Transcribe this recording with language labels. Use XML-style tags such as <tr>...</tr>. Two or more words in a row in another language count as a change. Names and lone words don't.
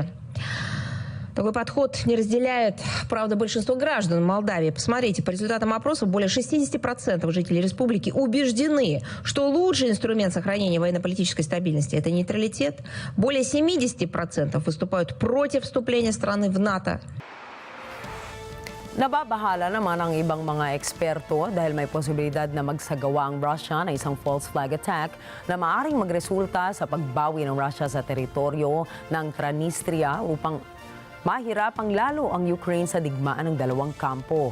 <ru>Такой подход не разделяет, правда, большинство граждан Молдавии. Посмотрите, по результатам опросов более 60% жителей республики убеждены, что лучший инструмент сохранения военно-политической стабильности – это нейтралитет. Более 70% выступают против вступления страны в НАТО.</ru> <tl>Nababahala naman ang ibang mga eksperto dahil may posibilidad na magsagawa ang Russia ng isang</tl> <en>false flag attack</en> <tl>na maaaring magresulta sa pagbawi ng Russia sa teritoryo ng Transnistria upang mahirapang lalo ang Ukraine sa digmaan ng dalawang kampo.</tl>